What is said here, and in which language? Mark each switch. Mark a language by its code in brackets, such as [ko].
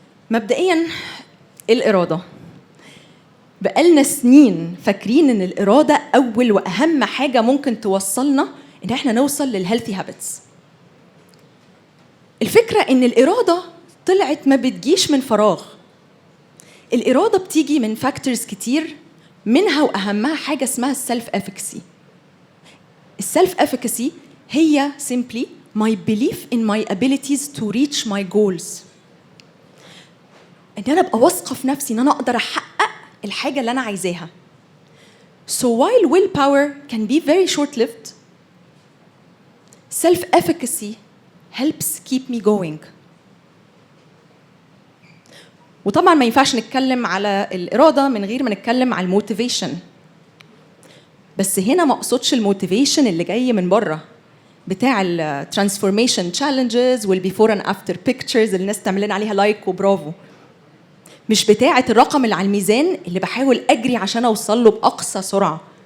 [ar] مبدئياً الإرادة. بقالنا سنين فاكرين إن الإرادة أول وأهم حاجة ممكن توصلنا إن إحنا نوصل للهيلثي هابتس. الفكرة إن الإرادة طلعت ما بتجيش من فراغ. الإرادة بتيجي من فاكتورز كتير، منها وأهمها حاجة اسمها السلف افيكسي. [en] السلف افيكسي هي simply my belief in my abilities to reach my goals. [ar] ان انا ابقى واثقه في نفسي ان انا اقدر احقق الحاجه اللي انا عايزاها. [en] So while willpower can be very short-lived, self-efficacy helps keep me going. [ar] وطبعا ما ينفعش نتكلم على الإرادة من غير ما نتكلم على الموتيفيشن. بس هنا ما اقصدش الموتيفيشن اللي جاي من بره بتاع الترانسفورميشن تشالنجز والبيفور اند افتر بيكتشرز اللي الناس تعمل لنا عليها لايك وبرافو، مش بتاعه الرقم اللي على الميزان اللي بحاول اجري عشان اوصل له باقصى سرعه.